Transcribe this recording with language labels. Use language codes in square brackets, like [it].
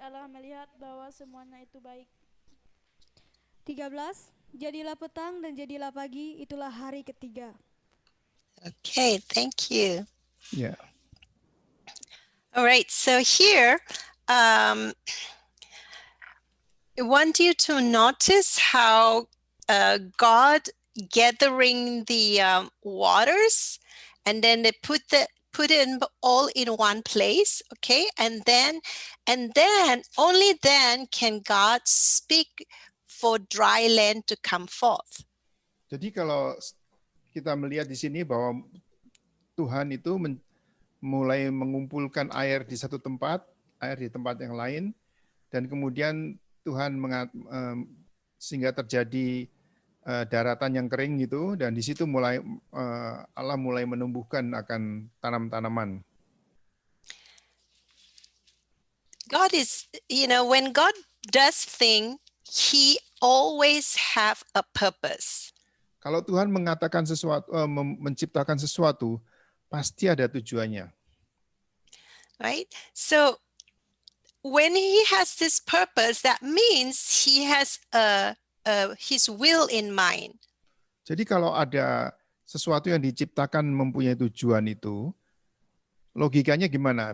[id] Allah melihat bahwa semuanya itu baik. 13. Jadilah petang dan jadilah pagi, itulah hari ketiga. [en] Okay, thank you. [id] Ya. [en] All right, so here, I want you to notice how God gathering the waters, and then they put it all in one place, okay? And then only then can God speak for dry land to come forth. [id] Jadi kalau kita melihat di sini bahwa Tuhan itu mulai mengumpulkan air di satu tempat, air di tempat yang lain, dan kemudian Tuhan sehingga terjadi daratan yang kering gitu, dan di situ Allah mulai menumbuhkan akan tanam-tanaman. [en] God is, when God does things, He always have a purpose. [id] Kalau Tuhan mengatakan sesuatu, menciptakan sesuatu, pasti ada tujuannya. [en] Right? So when He has this purpose, that means He has His will in mind. [id] Jadi kalau ada sesuatu yang diciptakan mempunyai tujuan itu, logikanya gimana?